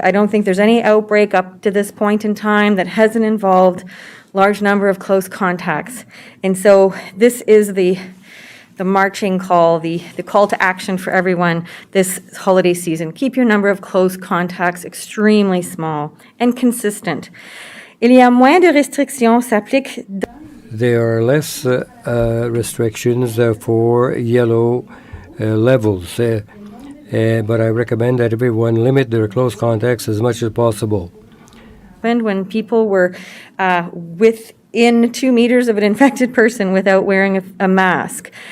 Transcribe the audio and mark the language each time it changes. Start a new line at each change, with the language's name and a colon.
English: I don't think there's any outbreak up to this point in time that hasn't involved large number of close contacts. And so this is the marching call, the call to action for everyone this holiday season. Keep your number of close contacts extremely small and consistent.
French: Il y a moins de restrictions s'appliquent.
English: There are less restrictions for yellow levels, but I recommend that everyone limit their close contacts as much as possible. When people were within 2 meters of an infected person without wearing a mask.